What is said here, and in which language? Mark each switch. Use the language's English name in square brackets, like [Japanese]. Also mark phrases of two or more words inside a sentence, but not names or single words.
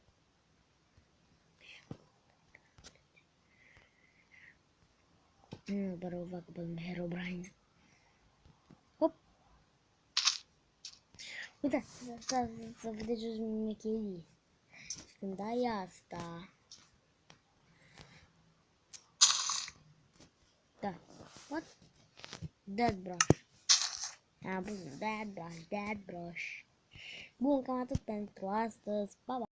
[Romanian] Nu, doar o fac pe Herobrine. Hop! Uite, să vedeți o mecherie. Când ai asta... Da. [English] What? Dead brush. Bun, dead brush. [Romanian] Bun, cam atât pentru astăzi. Pa, pa!